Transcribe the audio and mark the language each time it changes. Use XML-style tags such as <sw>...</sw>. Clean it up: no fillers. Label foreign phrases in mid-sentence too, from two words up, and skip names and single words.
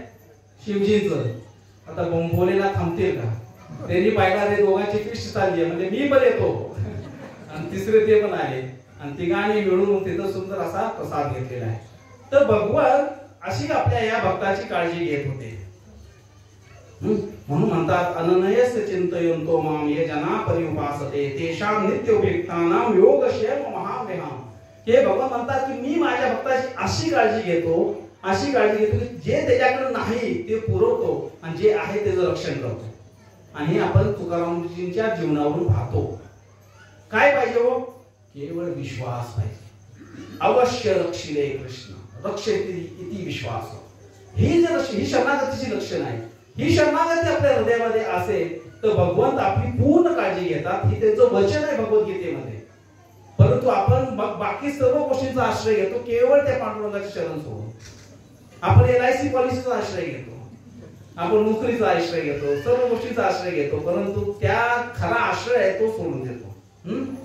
<mr>शिवजींचं. आता भोलेला थांबतील का? त्यांनी पाहिला ते दोघांची फिस्ट चालली आहे, म्हणजे मी पण येतो आणि तिसरे ते पण आले आणि तिघांनी मिळून तिथं सुंदर असा प्रसाद घेतलेला आहे. तर भगवान अशी आपल्या या भक्ताची काळजी घेत होते.</mr> <sa>म्हणून म्हणतात अननयस्य चिंतयन्तो माम ये जना परिउपासते तेषां नित्योपेक्तानां योगक्षेम महामेहाम.</sa> <mr>हे भगवान म्हणतात की मी माझ्या भक्ताची अशी काळजी घेतो, अशी काळजी घेतो की जे त्याच्याकडे नाही ते पुरवतो आणि जे आहे त्याचं रक्षण करतो. आणि हे आपण तुकारामजींच्या जीवनावरून पाहतो. काय पाहिजे हो? केवळ विश्वास पाहिजे.</mr> <sa>अवश्य रक्षिले कृष्ण रक्षेती इति विश्वास.</sa> <mr>ही शरणागतीची लक्षण आहे. ही शरणागती आपल्या हृदयामध्ये असेल तर भगवंत आपली पूर्ण काळजी घेतात. ही त्यांचं वचन आहे भगवद्गीतेमध्ये. परंतु आपण बाकी सर्व गोष्टींचा आश्रय घेतो, केवळ त्या पांडुरंगाचे शरण सोडून. आपण LIC पॉलिसीचा आश्रय घेतो, आपण नोकरीचा आश्रय घेतो, सर्व गोष्टीचा आश्रय घेतो, परंतु त्या खरा आश्रय आहे तो सोडून देतो.</mr>